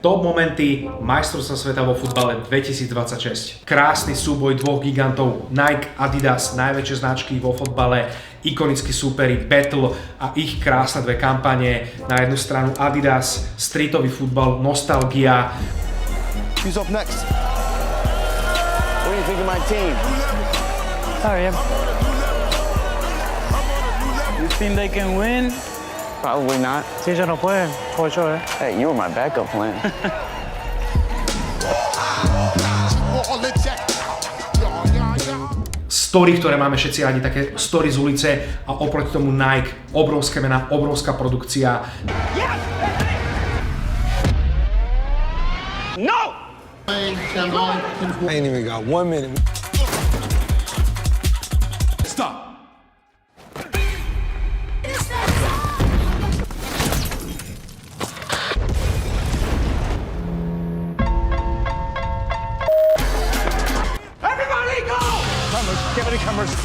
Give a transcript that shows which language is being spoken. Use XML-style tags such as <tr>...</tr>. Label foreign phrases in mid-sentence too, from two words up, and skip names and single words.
<sk>Top momenty majstrovstva sveta vo futbale 2026. Krásny súboj dvoch gigantov Nike, Adidas, najväčšie značky vo futbale, ikonickí súperi, battle a ich krásne dve kampane. Na jednu stranu Adidas, streetový futbal, nostalgia.</sk> <en>Who's up next? What do you think of my team? Sorry. You think they can win? Probably not.</en> <es>Sí, ellos no pueden, por sure.</es> <en>Hey, you were my backup plan.</en> <sk>Story, ktoré máme všetci radi, také story z ulice a oproti tomu Nike, obrovské mená, obrovská produkcia.</sk> <en>No! I ain't even got 1 minute. Stop. Give me the cameras.</en>